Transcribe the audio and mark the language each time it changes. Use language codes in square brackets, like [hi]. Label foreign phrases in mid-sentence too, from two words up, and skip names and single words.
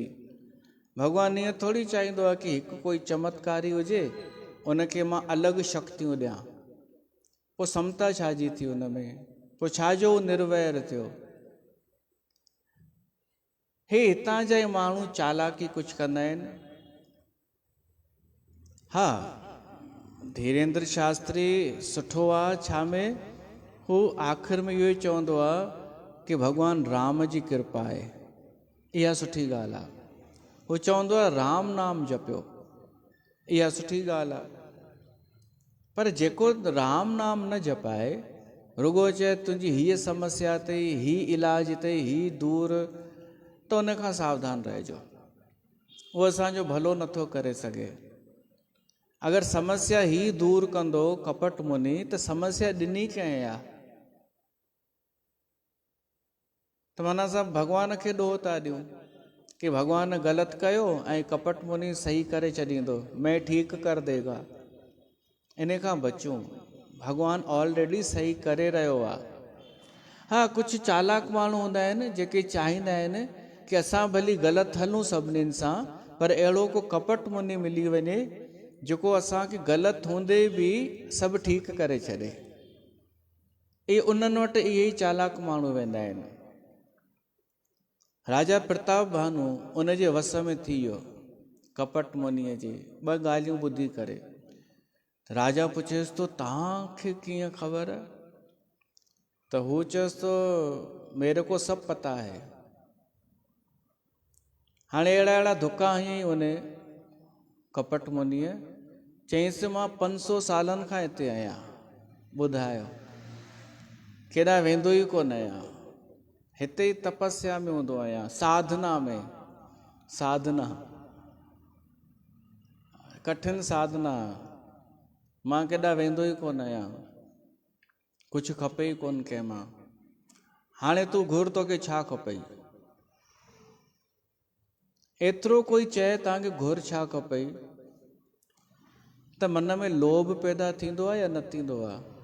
[sd] भगवान ईअं थोरी चाहींदो आहे कि हिकु कोई चमत्कारी हुजे, उनखे मां अलॻि शक्तियूं ॾियां। पोइ समता छाजी थी हुन में? पोइ छाजो निर्वैर थियो? हे हितां जा माण्हू चालाकी कुछ कंदा आहिनि। हाँ, धीरेन्द्र शास्त्री सुठो आहे छा में, हू आख़िर में इहो ई चवंदो आहे कि भॻवान राम जी कृपा आहे, इहा सुठी ॻाल्हि आहे। हू चवंदो आहे राम नाम जपियो, इहा सुठी ॻाल्हि आहे। पर जेको राम नाम न जपाए, रुगो चए तुंहिंजी हीअ समस्या अथई, ही इलाज अथई, ही दूर, त उन खां सावधान रहिजो, उहो असांजो भलो नथो करे सघे। अगरि समस्या ही दूर कंदो कपट मुनि, त समस्या ॾिनी कंहिं आहे, त माना असां भॻवान खे ॾोह था ॾियूं कि भॻवान ग़लति कयो ऐं कपट मुनि सही करे छॾींदो, [hi] मैं ठीक कर देगा। [sd] इन खां बचूं, भॻवान ऑलरेडी सही करे रहियो आहे। हा, कुझु चालाक माण्हू हूंदा आहिनि जेके चाहींदा आहिनि कि असां भली ग़लति हलूं सभिनीनि सां, पर अहिड़ो को कपट मुनि मिली वञे जेको असांखे ग़लति हूंदे बि सभु ठीकु करे छॾे। इहे उन्हनि वटि इहे ई चालाक माण्हू वेंदा आहिनि। राजा प्रताप भानु उन जे वस में थी वियो कपट मुनीअ जे ॿ ॻाल्हियूं ॿुधी करे। राजा पुछेसि तो तव्हांखे कीअं ख़बर? त हू चएसि [hi] तो मेरे को सब पता है। [sd] हाणे अहिड़ा अहिड़ा धुका हयईं उन कपट मुनीअ, चईंसि मां 500 सालनि खां हिते आहियां, ॿुधायो केॾा वेंदो ई कोन आहियां, हिते ई तपस्या में हूंदो आहियां, साधना में, साधना कठिन साधना, मां केॾा वेंदो ई कोन आहियां, कुझु खपे ई कोन कंहिं मां। हाणे तूं घुर तोखे छा खपई? एतिरो कोई चए तव्हांखे घुर छा खपई त मन में लोभ पैदा थींदो आहे या न थींदो आहे?